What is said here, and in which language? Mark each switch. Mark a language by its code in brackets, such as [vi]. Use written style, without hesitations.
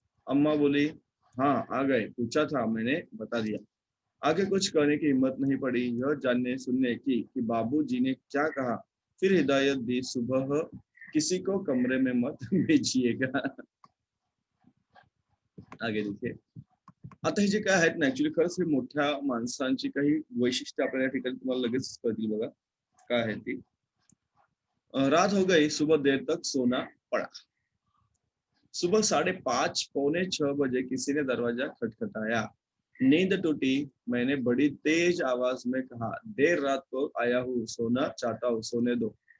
[hi] अम्मा बोली, हाँ आ गए, पूछा था मैंने, बता दिया. आगे कुछ करने की हिम्मत नहीं पड़ी. यह जानने सुनने की कि बाबूजी ने क्या कहा. फिर हिदायत दी, सुबह किसी को कमरे में मत भेजिएगा. आगे देखिए. [mr] आता हे जे काय आहेत ना, ऍक्च्युली खरंच हे मोठ्या माणसांची काही वैशिष्ट्य आपल्या या ठिकाणी तुम्हाला लगेच कळतील बघा काय आहे ती. [hi] रात हो गई, सुबह देर तक सोना पड़ा. सुबह 5:30 पौने 6 बजे किसी ने दरवाजा खटखटाया. नींद टूटी. मैंने बड़ी तेज आवाज में कहा, देर रात को आया हूँ, सोना चाहता हूँ, सोने दो.